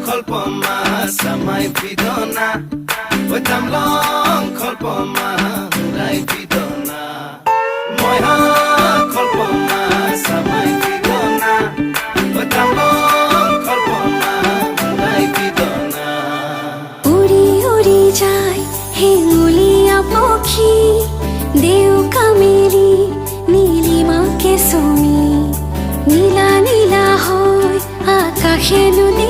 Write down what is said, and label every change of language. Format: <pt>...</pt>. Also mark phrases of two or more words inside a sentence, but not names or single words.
<trp>kholpoma samai pidona oi tamlong kholpoma hurai pidona moi ha kholpoma samai pidona oi tamlong kholpoma hurai pidona</trp> <as>উড়ি উড়ি যায় হেঙুলিয়া পক্ষী দেউকা মেলি নীলিমাকে চুমি নীলা নীলা হয় আকাশে</as>